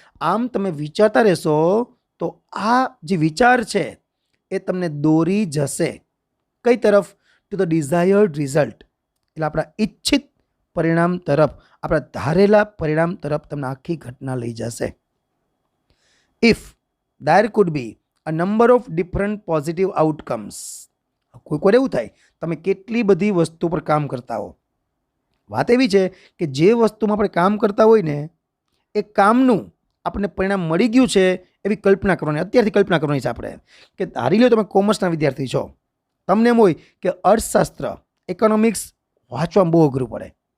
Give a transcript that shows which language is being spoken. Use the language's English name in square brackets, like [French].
[Gujarati] આમ તમે વિચારતા રહેશો તો આ જે વિચાર છે એ તમને દોરી જશે કઈ તરફ? [English] To the desired result. [Gujarati] એટલે આપણા ઈચ્છિત પરિણામ તરફ, આપણા ધારેલા પરિણામ તરફ તમને આખી ઘટના લઈ જશે. If [English] there could be a number of different positive outcomes. [Gujarati] કોઈ કોઈ એવું થાય તમે કેટલી બધી વસ્તુ પર કામ કરતા હો. વાત એવી છે કે જે વસ્તુમાં આપણે કામ કરતા હોય ને એ કામનું આપણને પરિણામ મળી ગયું છે એવી કલ્પના કરવાની, અત્યારથી કલ્પના કરવાની છે આપણે. કે ધારી લો તમે કોમર્સના વિદ્યાર્થી છો, તમને એમ હોય કે અર્થશાસ્ત્ર, ઇકોનોમિક્સ વાંચવામાં બહુ અઘરું પડે.